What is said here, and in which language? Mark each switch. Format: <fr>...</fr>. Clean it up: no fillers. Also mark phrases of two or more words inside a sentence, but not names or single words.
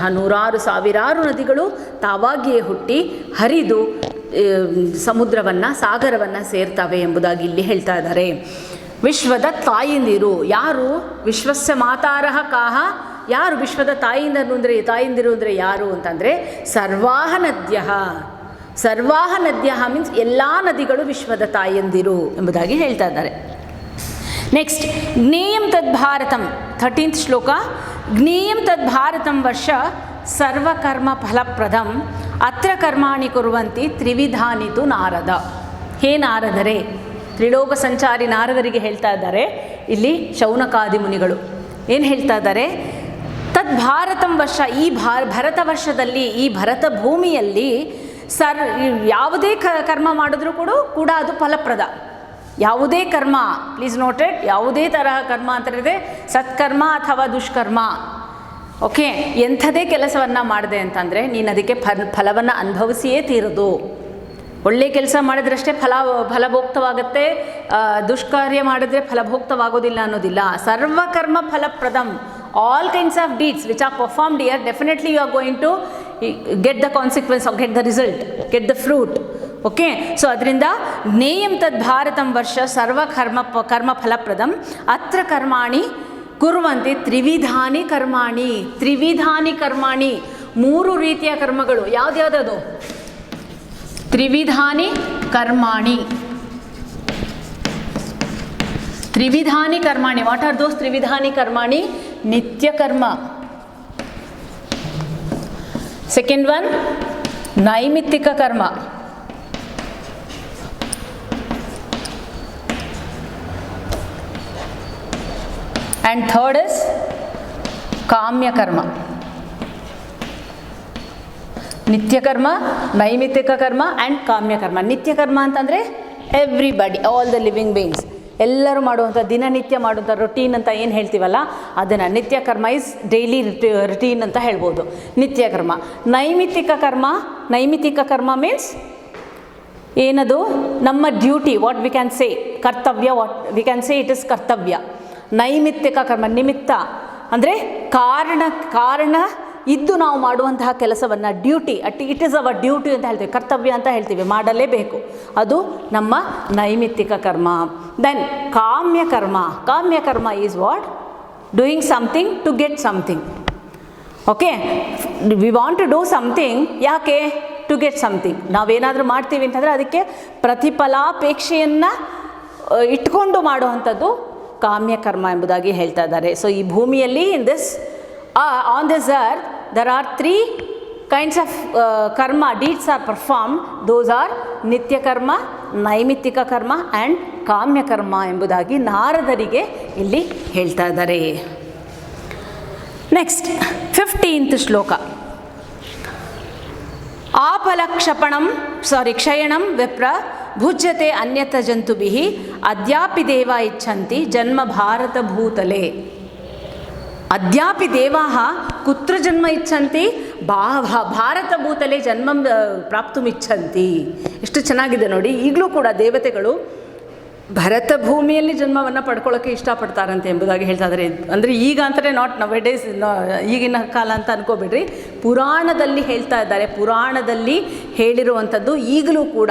<kn>ನೂರಾರು ಸಾವಿರಾರು ನದಿಗಳು ತಾವಾಗಿಯೇ ಹುಟ್ಟಿ ಹರಿದು ಸಮುದ್ರವನ್ನು, ಸಾಗರವನ್ನು ಸೇರ್ತವೆ ಎಂಬುದಾಗಿ ಇಲ್ಲಿ ಹೇಳ್ತಾ ಇದ್ದಾರೆ. ವಿಶ್ವದ ತಾಯಂದಿರು ಯಾರು?</kn> <sa>ವಿಶ್ವಸ್ಯ ಮಾತಾರಃ ಕಾಹ,</sa> <kn>ಯಾರು ವಿಶ್ವದ ತಾಯಂದಿರು ಅಂದರೆ ಯಾರು ಅಂತಂದರೆ</kn> <sa>ಸರ್ವಾಹ ನದ್ಯಃ. ಸರ್ವಾಹ ನದ್ಯಃ</sa> <kn>ಮೀನ್ಸ್ ಎಲ್ಲ ನದಿಗಳು ವಿಶ್ವದ ತಾಯಂದಿರು ಎಂಬುದಾಗಿ ಹೇಳ್ತಾ ಇದ್ದಾರೆ. ನೆಕ್ಸ್ಟ್,</kn> <sa>ಜ್ಞೇಯಂ ತದ್ಭಾರತಂ,</sa> <kn>13th ಶ್ಲೋಕ.</kn> <sa>ಜ್ಞೇಯಂ ತದ್ಭಾರತಂ ವರ್ಷ ಸರ್ವಕರ್ಮ ಫಲಪ್ರದಂ ಅತ್ರ ಕರ್ಮಾಣಿ ಕುರ್ವಂತಿ ತ್ರಿವಿಧಾನಿತು ನಾರದ.</sa> <kn>ಹೇ ನಾರದರೆ, ತ್ರಿಲೋಕ ಸಂಚಾರಿ ನಾರದರಿಗೆ ಹೇಳ್ತಾ ಇದ್ದಾರೆ ಇಲ್ಲಿ ಶೌನಕಾದಿ ಮುನಿಗಳು. ಏನು ಹೇಳ್ತಾ ಇದ್ದಾರೆ?</kn> <sa>ತದ್ಭಾರತಂ ವರ್ಷ,</sa> <kn>ಈ ಭರತ ವರ್ಷದಲ್ಲಿ, ಈ ಭರತ ಭೂಮಿಯಲ್ಲಿ ಯಾವುದೇ ಕರ್ಮ ಮಾಡಿದ್ರೂ ಕೂಡ ಅದು ಫಲಪ್ರದ. ಯಾವುದೇ ಕರ್ಮ,</kn> <en>please noted,</en> <kn>ಯಾವುದೇ ತರಹ ಕರ್ಮ ಅಂತ ಹೇಳಿದ್ರೆ ಸತ್ಕರ್ಮ ಅಥವಾ ದುಷ್ಕರ್ಮ. ಓಕೆ, ಎಂಥದೇ ಕೆಲಸವನ್ನು ಮಾಡಿದೆ ಅಂತಂದರೆ ನೀನು ಅದಕ್ಕೆ ಫಲವನ್ನು ಅನುಭವಿಸಿಯೇ ತೀರೋದು. ಒಳ್ಳೆ ಕೆಲಸ ಮಾಡಿದ್ರಷ್ಟೇ ಫಲಭೋಕ್ತವಾಗುತ್ತೆ, ದುಷ್ಕಾರ್ಯ ಮಾಡಿದ್ರೆ ಫಲಭೋಕ್ತವಾಗೋದಿಲ್ಲ ಅನ್ನೋದಿಲ್ಲ.</kn> <sa>ಸರ್ವಕರ್ಮ ಫಲಪ್ರದಂ,</sa> <en>all kinds of deeds which are performed here, definitely you are going to get the consequence or get the result, get the fruit. okay, so</en> <sa>ಅದರಿಂದ ಜ್ಞೇಯಂ ತದ್ ಭಾರತಂ ವರ್ಷ ಕರ್ಮ ಫಲಪ್ರದಂ ಅತ್ರ ಕರ್ಮಾಣಿ ಕುರ್ವಂತಿ ತ್ರಿವಿಧಾನಿ ಕರ್ಮಾಣಿ. ತ್ರಿವಿಧಾನಿ ಕರ್ಮಾಣಿ,</sa> <kn>3 ರೀತಿಯ ಕರ್ಮಗಳು. ಯಾವ್ದ್ಯಾವ್ದದು?</kn> <sa>ತ್ರಿವಿಧಾನಿ ಕರ್ಮಾಣಿ. ತ್ರಿವಿಧಾನಿ ಕರ್ಮಾಣಿ,</sa> <en>what are those</en> <sa>ತ್ರಿವಿಧಾನಿ ಕರ್ಮಾಣಿ?</sa> <kn>ನಿತ್ಯ ಕರ್ಮ.</kn> <en>second one</en> <kn>ನೈಮಿತ್ತಿಕ ಕರ್ಮ.</kn> <en>And third is</en> <kn>ಕಾಮ್ಯ ಕರ್ಮ. ನಿತ್ಯ ಕರ್ಮ, ನೈಮಿತ್ತಿಕ ಕರ್ಮ ಆ್ಯಂಡ್ ಕಾಮ್ಯ ಕರ್ಮ. ನಿತ್ಯ ಕರ್ಮ ಅಂತಂದರೆ</kn> <en>everybody, all the living beings,</en> <kn>ಎಲ್ಲರೂ ಮಾಡುವಂಥ, ದಿನನಿತ್ಯ ಮಾಡುವಂಥ ರೊಟೀನ್ ಅಂತ ಏನು ಹೇಳ್ತೀವಲ್ಲ ಅದನ್ನು ನಿತ್ಯ ಕರ್ಮ</kn> <en>is daily routine</en> <kn>ಅಂತ ಹೇಳ್ಬೋದು, ನಿತ್ಯ ಕರ್ಮ. ನೈಮಿತ್ತಿಕ ಕರ್ಮ ಮೀನ್ಸ್ ಏನದು? ನಮ್ಮ ಡ್ಯೂಟಿ,</kn> <en>what we can say ಕರ್ತವ್ಯ, what we can say it is ಕರ್ತವ್ಯ.</en> <kn>ನೈಮಿತ್ತಿಕ ಕರ್ಮ, ನಿಮಿತ್ತ ಅಂದರೆ ಕಾರಣ ಇದ್ದು ನಾವು ಮಾಡುವಂತಹ ಕೆಲಸವನ್ನು ಡ್ಯೂಟಿ,</kn> <en>it is our duty</en> <kn>ಅಂತ ಹೇಳ್ತೀವಿ, ಕರ್ತವ್ಯ ಅಂತ ಹೇಳ್ತೀವಿ, ಮಾಡಲೇಬೇಕು, ಅದು ನಮ್ಮ ನೈಮಿತ್ತಿಕ ಕರ್ಮ.</kn> <en>then</en> <kn>ಕಾಮ್ಯ ಕರ್ಮ</kn> <en>is what? doing something to get something. okay, we want to do something,</en> <kn>ಯಾಕೆ?</kn> <en>to get something.</en> <kn>ನಾವೇನಾದರೂ ಮಾಡ್ತೀವಿ ಅಂತಂದರೆ ಅದಕ್ಕೆ ಪ್ರತಿಫಲಾಪೇಕ್ಷೆಯನ್ನು ಇಟ್ಕೊಂಡು ಮಾಡುವಂಥದ್ದು ಕಾಮ್ಯಕರ್ಮ ಎಂಬುದಾಗಿ ಹೇಳ್ತಾ ಇದ್ದಾರೆ.</kn> <en>ಸೊ</en> <kn>ಈ ಭೂಮಿಯಲ್ಲಿ</kn> <en>on this earth there are 3 kinds of karma deeds are performed. Those are nitya karma,</en> <sa>ನೈಮಿತ್ತಿಕ ಕರ್ಮ</sa> <kn>ಆ್ಯಂಡ್ ಕಾಮ್ಯ ಕರ್ಮ ಎಂಬುದಾಗಿ ನಾರದರಿಗೆ ಇಲ್ಲಿ ಹೇಳ್ತಾ ಇದ್ದಾರೆ. ನೆಕ್ಸ್ಟ್ 15th ಶ್ಲೋಕ.</kn> <sa>ಕ್ಷಯಣಂ ವಿಪ್ರ ಭುಜ್ಯತೆ ಅನ್ಯತ ಜಂತುಭಿಃ ಅದ್ಯಾಪಿ ದೇವ ಇಚ್ಛಂತಿ ಜನ್ಮ ಭಾರತ ಭೂತಲೆ. ಅದ್ಯಾಪಿ ದೇವಾಃ ಕುತ್ರ ಜನ್ಮ ಇಚ್ಛಂತಿ ಭಾರತ ಭೂತಲೆ ಜನ್ಮ ಪ್ರಾಪ್ತುಮಿಚ್ಛಂತಿ.</sa> <kn>ಎಷ್ಟು ಚೆನ್ನಾಗಿದೆ ನೋಡಿ. ಈಗಲೂ ಕೂಡ ದೇವತೆಗಳು ಭರತ ಭೂಮಿಯಲ್ಲಿ ಜನ್ಮವನ್ನು ಪಡ್ಕೊಳ್ಳೋಕ್ಕೆ ಇಷ್ಟಪಡ್ತಾರಂತೆ ಎಂಬುದಾಗಿ ಹೇಳ್ತಾ ಇದ್ದಾರೆ. ಅಂದರೆ ಈಗ ಅಂತಲೇ</kn> <en>not nowadays,</en> <kn>ಈಗಿನ ಕಾಲ ಅಂತ ಅನ್ಕೋಬೇಡ್ರಿ. ಪುರಾಣದಲ್ಲಿ ಹೇಳ್ತಾ ಇದ್ದಾರೆ. ಪುರಾಣದಲ್ಲಿ ಹೇಳಿರುವಂಥದ್ದು ಈಗಲೂ ಕೂಡ.</kn>